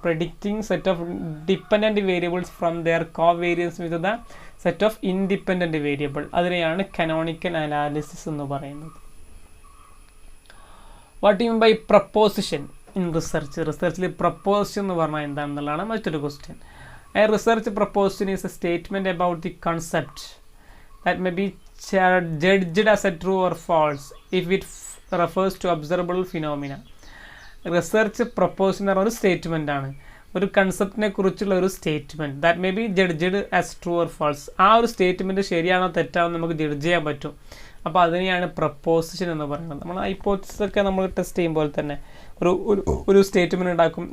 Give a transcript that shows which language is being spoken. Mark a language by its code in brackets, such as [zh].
[en] Predicting set of dependent variables from their covariance with the set of independent variable. [ml] അതിനെയാണ് canonical analysis എന്ന് പറയുന്നത്. [en] What you mean by proposition in research? [ml] റിസർച്ചിൽ preposition എന്ന് പറഞ്ഞാൽ എന്താണെന്നുള്ളതാണ് മറ്റൊരു question. [en] A research proposition is a statement about the concept that may be judged as a true or false if it refers to observable phenomena. [ml] Research proposal എന്ന് പറഞ്ഞ ഒരു statement ആണ്, ഒരു കൺസെപ്റ്റിനെ കുറിച്ചുള്ള ഒരു statement. [en] That may be judged as true or false. [ml] ആ ഒരു statement ശരിയാണോ തെറ്റാണോ നമുക്ക് ജഡ്ജ് ചെയ്യാൻ പറ്റും. അപ്പോൾ അതിനെയാണ് പ്രപ്പോസിഷൻ എന്ന് പറയുന്നത്. നമ്മൾ ഹൈപ്പോത്തിസിസ് ഒക്കെ നമ്മൾ ടെസ്റ്റ് ചെയ്യുമ്പോൾ തന്നെ ഒരു സ്റ്റേറ്റ്മെൻറ്റ് ഉണ്ടാക്കും.